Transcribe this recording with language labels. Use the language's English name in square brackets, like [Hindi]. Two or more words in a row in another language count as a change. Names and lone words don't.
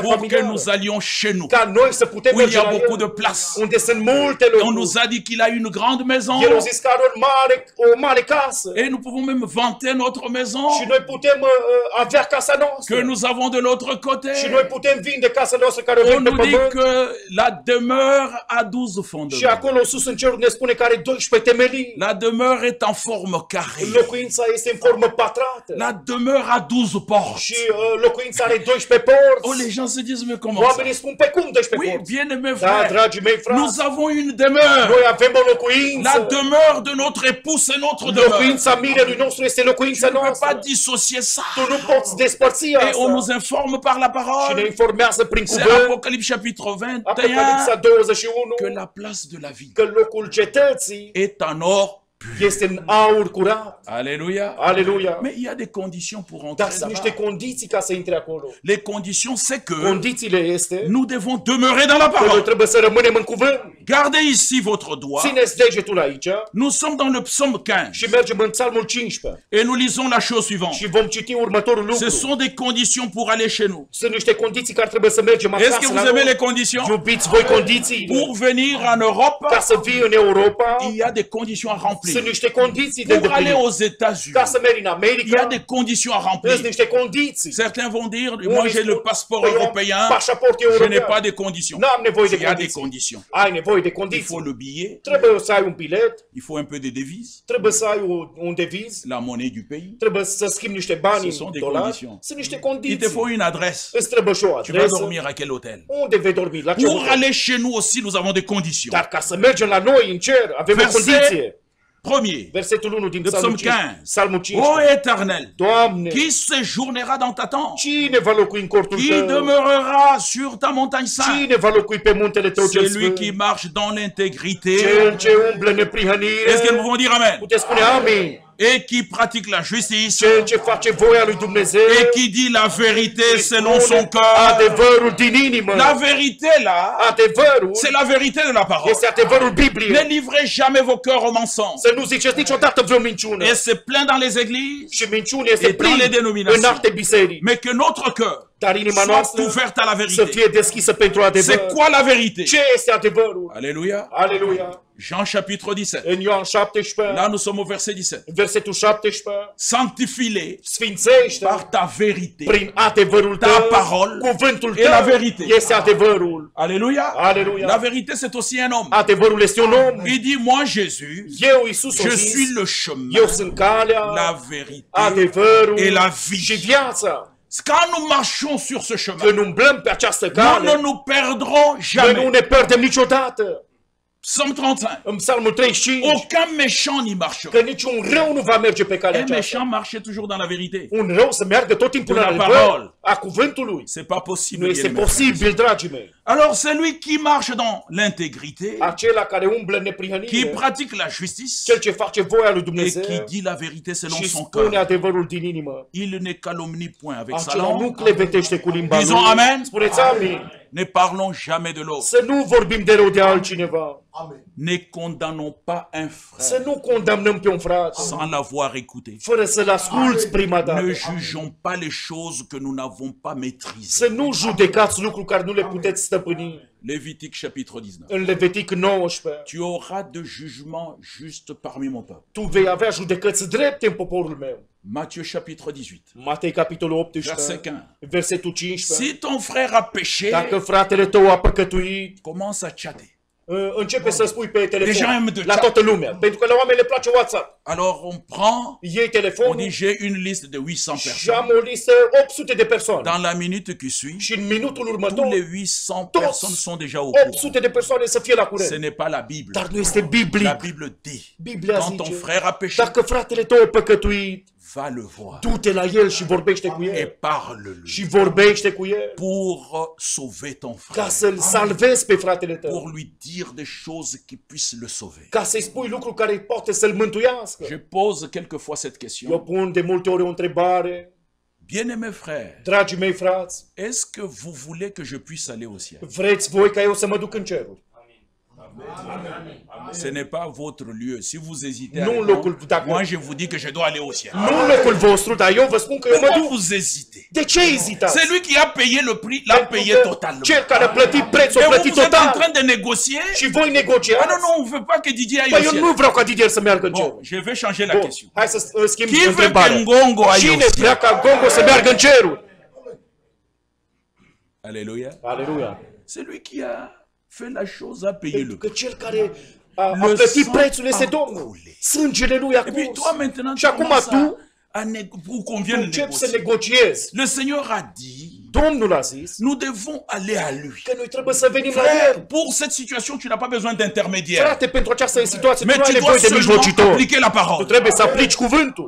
[French] pour que [Romanian] familială. [French] nous allions chez nous, [Romanian] Ca noi să putem [French] où il y [Romanian] merge [French] a [Romanian] la [French] beaucoup de [Romanian] el, [French] place. [Romanian] unde sunt multe [French] Et on [Romanian] locuri. [French] nous a dit qu'il a une grande maison [Romanian] El a zis că are o mare casă [French] et nous pouvons même vanter notre maison [Romanian] și noi putem avea casa noastră. [French] que nous avons de l'autre côté. [Romanian] Și noi putem vinde casa noastră care o [French] On [Romanian] avem pe [French] nous dit [Romanian] pământ. [French] que la demeure a 12 [Romanian] Și [French] fondements. [Romanian] acolo sus în cerul ne spune că are 12 temelii. [French] La demeure est en forme carrée. [Romanian] Locuința este în formă pătrată. [French] La demeure a 12 portes. [Romanian] Și locuința are 12 porți. [French] Oh, les gens se disent, mais comment ça? [Romanian] Oamenii spun, pe cum 12 [French] Oui, [Romanian] porți? [French] bien-aimés [Romanian] Da, [French] frères, [Romanian] dragii mei frați, [French] nous avons une demeure. [Romanian] noi avem o locuință. [French] La demeure de notre épouse, c'est notre demeure. [Romanian] Locuința mirelui nostru este locuința [French] Tu ne peux pas [Romanian] noastră. [French] dissocier ça. [Romanian] Tu nu poți despărți [French] Et on [Romanian] asta. [French] nous informe par la [Romanian] Și ne [French] parole. [Romanian] informează prin [French] C'est [Romanian] cuvânt, [French] Apocalypse chapitre 21 [Romanian] Apocalipsa 21, [French] que la place de la vie [Romanian] că locul cetății [French] est en or pur. [Romanian] este în aur curat. [French] Alléluia. [Romanian] Aleluia. [French] Mais il y a des conditions pour [Romanian] Dar [French] entrer [Romanian] sunt niște [French] là-bas. [Romanian] condiții ca să intre acolo. [French] Les conditions, c'est que [Romanian] Condițiile este [French] nous devons demeurer dans la [Romanian] că noi [French] parole. [Romanian] trebuie să rămânem în cuvânt. [French] Gardez ici votre doigt. [Romanian] Țineți degetul aici [French] Nous sommes dans le psaume 15 [Romanian] și mergem în Psalmul 15 [French] et nous lisons la chose suivante. [Romanian] și vom citi următorul [French] Ce [Romanian] lucru. [French] sont des conditions pour aller chez nous. [Romanian] Sunt niște condiții care trebuie să mergem [French] Est-ce que [Romanian] acasă [French] vous [Romanian] la [French] aimez [Romanian] noi. [French] les conditions? [Romanian] Iubiți voi condițiile. [French] Pour venir en Europe, [Romanian] Ca să vii în Europa, [French] il y a des conditions à [Romanian] sunt [French] remplir. [Romanian] niște condiții de [French] Pour aller [Romanian] îndeplinit. [French] aux États-Unis, [Romanian] Ca să mergi în [French] il y a [Romanian] America, [French] des conditions à [Romanian] sunt [French] remplir. [Romanian] niște condiții. [French] Certains vont dire, moi [Romanian] Unii [French] j'ai le [Romanian] spun, [French] passeport [Romanian] "Păi eu am [French] européen, [Romanian] pașaport [French] je n'ai [Romanian] european. [French] pas de conditions. [Romanian] N-am nevoie de [French] Il y a des [Romanian] condiții. [French] conditions. [Romanian] Ai nevoie nevoie de [French] il [Romanian] condiții. [French] faut le billet, [Romanian] Trebuie să ai un bilet, [French] il faut un peu de devises, [Romanian] trebuie să ai un deviz, [French] la monnaie du pays, [Romanian] trebuie să schimbi niște bani [French] Ce sont [Romanian] în [French] des [Romanian] dolari. [French] conditions. [Romanian] Sunt niște [French] il te [Romanian] condiții. [French] faut une adresse. [Romanian] Îți trebuie și o [French] Tu vas [Romanian] adresă. [French] dormir à quel hôtel? [Romanian] Unde vei dormi? La ce [French] Pour [Romanian] hotel? [French] aller chez nous aussi, nous avons des conditions. [Romanian] Dar ca să mergem la noi în cer, avem o [French] Verset [Romanian] condiție. [French] Premier, [Romanian] Versetul 1 din [French] de [Romanian] Psalmul [French] psaume 5. [Romanian] 15. Psalmul 5. [French] Ô Éternel, [Romanian] Doamne, [French] qui séjournera dans ta tente? [Romanian] cine va locui în cortul [French] Qui [Romanian] tău? [French] demeurera sur ta montagne sainte? [Romanian] Cine va locui pe muntele tău cel [French] Celui [Romanian] sfânt? [French] qui marche dans l'intégrité. [Romanian] Cel ce umblă neprihănire. [French] Est-ce que nous pouvons dire Amen? [Romanian] Puteți spune amin. [French] Et qui pratique la justice. [Romanian] Cel ce face voia lui Dumnezeu. [French] Et qui dit la vérité selon son [Romanian] Spune [French] cœur. [Romanian] adevărul din inimă. [French] La vérité là, [Romanian] Adevărul [French] c'est la vérité de la parole. [Romanian] este adevărul Bibliei. [French] Ne livrez jamais vos cœurs au mensonge. [Romanian] Să nu ziceți niciodată vreo minciună. [French] Et c'est plein dans les églises, [Romanian] Și minciunea este [French] Et dans les [Romanian] plină [French] dénominations. [Romanian] în alte biserici. [French] mais que notre cœur [Romanian] Dar inima [French] soit [Romanian] noastră [French] ouverte à la [Romanian] să [French] vérité. [Romanian] fie deschisă pentru adevăr. [French] C'est quoi la vérité? [Romanian] Ce este adevărul? [French] Alléluia. [Romanian] Aleluia. [French] Jean chapitre 17. [Romanian] În Ioan 17, [French] Là, nous sommes au verset 17. [Romanian] versetul 17, [French] Sanctifie-les [Romanian] sfințește [French] par ta vérité. [Romanian] prin adevărul [French] Ta [Romanian] tău, [French] parole [Romanian] cuvântul [French] et la [Romanian] tău [French] vérité. [Romanian] este adevărul. [French] Alléluia. [Romanian] Alléluia. [French] La vérité, c'est aussi un homme. [Romanian] Adevărul este un om. [French] Il dit, moi, Jésus, [Romanian] Eu, Iisus, o [French] je [Romanian] zis, [French] suis le chemin, [Romanian] eu sunt calea, [French] la vérité [Romanian] adevărul [French] et la vie. [Romanian] și viața. [French] Quand nous marchons sur ce chemin, [Romanian] Când umblăm pe această [French] nous ne [Romanian] cale, [French] nous perdrons [Romanian] noi nu [French] jamais. [Romanian] ne pierdem niciodată. [French] Psaume 35. [Romanian] În Psalmul 35, [French] Aucun méchant n'y marchera. [Romanian] că niciun rău nu va merge pe calea [French] Un [Romanian] aceasta. [French] méchant marchait toujours dans la vérité. [Romanian] Un rău să meargă tot timpul [French] De la [Romanian] la adevăr [French] parole. [Romanian] a cuvântului. [French] C'est pas possible. [Romanian] Nu [French] bien [Romanian] este [French] aimés. [Romanian] posibil, dragii mei. [French] Alors, celui qui marche dans l'intégrité, [Romanian] Acela care umblă în [French] qui [Romanian] neprihănire, [French] pratique la justice [Romanian] cel ce face voia lui [French] et [Romanian] Dumnezeu [French] qui dit la vérité selon [Romanian] și [French] son [Romanian] spune [French] cœur, [Romanian] adevărul din inimă, [French] il ne calomnie point avec sa [Romanian] acela nu [French] langue. [Romanian] clevetește cu limba lui. [French] Disons amen. [Romanian] Spuneți amin. [French] Ne parlons jamais de l'autre. [Romanian] Să nu vorbim de rău de altcineva. [French] Ne condamnons pas un [Romanian] Să [French] frère [Romanian] nu condamnăm pe un frate [French] sans l'avoir écouté. [Romanian] fără să-l asculți prima dată. [French] Ne jugeons pas les choses que nous n'avons pas maîtrisées. [Romanian] Să nu judecați lucruri care nu le puteți stăpâni. [French] Lévitique chapitre 19. [Romanian] În Levitic 19, [French] Tu auras de jugement juste parmi mon peuple. [Romanian] tu vei avea judecăți drepte în poporul meu. [French] Matthieu chapitre 18. [Romanian] Matei capitolul [French] Verset [Romanian] 18, [French] 15. [Romanian] versetul 15. [French] Si ton frère a péché, [Romanian] Dacă fratele tău a păcătuit, [French] commence à chatter. [Romanian] începe să spui pe Deja telefon am de la chat. toată lumea. Pentru că la oameni le place WhatsApp. [French] Alors on prend, [Romanian] Iei [French] on [Romanian] telefonul [French] dit j'ai une liste de 800 [Romanian] și [French] personnes. [Romanian] am o listă 800 de persoane. [French] Dans la minute qui suit, [Romanian] Și în minutul [French] tous [Romanian] următor, [French] les 800 [Romanian] Toți [French] personnes sont déjà au courant. [Romanian] 800 de persoane să fie la [French] Ce [Romanian] curent. [French] n'est pas la Bible. [Romanian] Dar nu este [French] La [Romanian] biblic. [French] Bible dit, [Romanian] Biblia [French] quand ton [Romanian] zice, [French] frère a péché, [Romanian] dacă fratele tău a păcătuit, [French] va le voir [Romanian] du-te la el și vorbește cu [French] et [Romanian] el. [French] parle-lui [Romanian] Și vorbește cu el [French] pour sauver ton [Romanian] ca [French] frère, [Romanian] să-l salvezi pe fratele tău. [French] pour lui dire des choses qui puissent le sauver. [Romanian] Ca să-i spui lucruri care poate să-l mântuiască. [French] Je pose quelquefois cette [Romanian] Eu [French] question. [Romanian] pun de multe ori o întrebare. [French] Bien-aimés frères, [Romanian] Dragii mei frați, [French] est-ce que vous voulez que je puisse aller au ciel? [Romanian] vreți voi ca eu să mă duc în cerul? [French] Ce n'est pas votre lieu. Si vous hésitez à [Romanian] Nu [French] répondre, [Romanian] locul, dacă, [French] moi je vous dis que je dois aller au ciel. [Romanian] nu locul vostru, dar eu vă spun că eu mă [French] Pourquoi [Romanian] duc. [French] vous hésitez? [Romanian] De ce ezitați? [French] C'est lui qui a payé le prix, l'a [Romanian] Pentru [French] payé [Romanian] că [French] totalement. [Romanian] cel care a plătit prețul, [French] Et [Romanian] a [French] vous, [Romanian] plătit [French] vous êtes en [Romanian] total. [French] train de négocier. [Romanian] Și voi [French] Ah [Romanian] negociați? [French] non, non, on ne veut pas que Didier aille [Romanian] Păi [French] au [Romanian] eu [French] ciel. [Romanian] nu vreau ca Didier să meargă în [French] Bon, [Romanian] cerul. [French] je vais changer la [Romanian] Bun, [French] question. [Romanian] hai să schimb [French] Qui veut [Romanian] întrebarea. [French] que Ngongo aille [Romanian] Cine [French] au ciel? [Romanian] vrea ca Gongo să meargă în cerul? [French] Alléluia. [Romanian] Aleluia. [French] C'est lui qui a fait la chose, a payé [Romanian] Pentru [French] le [Romanian] că [French] prix. [Romanian] cel care a [French] Le [Romanian] plătit [French] sang [Romanian] prețul este [French] a [Romanian] Domnul. [French] coulé. [Romanian] Sângele lui a [French] Et puis [Romanian] curs. [French] toi maintenant, [Romanian] Și [French] tu [Romanian] acum [French] commences [Romanian] tu [French] pour qu'on vienne [Romanian] începi să [French] négocier. [Romanian] negociezi. [French] Le Seigneur a dit, [Romanian] Domnul a zis [French] nous devons aller à lui. [Romanian] că noi trebuie să venim la [French] Frère, [Romanian] el. [French] pour cette situation, tu n'as pas besoin d'intermédiaire. [Romanian] Frate, pentru această situație tu [French] Mais [Romanian] nu ai [French] tu dois [Romanian] nevoie de [French] seulement [Romanian] mijlocitor. [French] appliquer la [Romanian] Tu [French] parole. [Romanian] trebuie să aplici cuvântul.